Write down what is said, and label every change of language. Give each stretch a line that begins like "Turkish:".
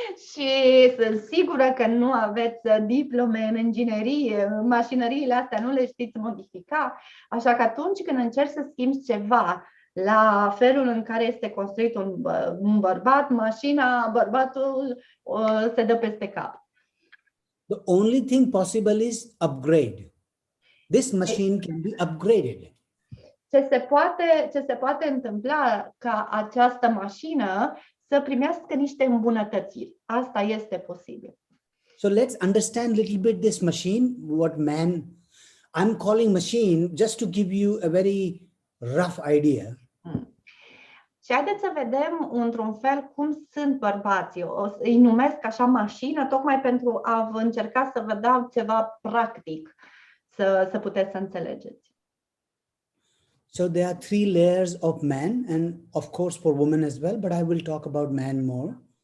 Romanian: Și sunt sigură că nu aveți diplome în inginerie, mașinăriile astea nu le știți modifica, așa că atunci când încerci să schimbi ceva la felul în care este construit un bărbat, mașina, bărbatul se dă peste cap.
English: The only thing possible is upgrade. This machine can be upgraded.
Romanian: Ce se poate întâmpla ca această mașină să primească niște îmbunătățiri. Asta este posibil.
English: So let's understand a little bit this machine, what man, I'm calling machine just to give you a very rough idea.
Romanian: Și haideți să vedem într-un fel cum sunt bărbații. Îi numesc așa mașină tocmai pentru a vă încerca să vă dau ceva practic, să puteți să înțelegeți.
English: So there are 3 layers of man and of course for women as well, but I will talk about man more.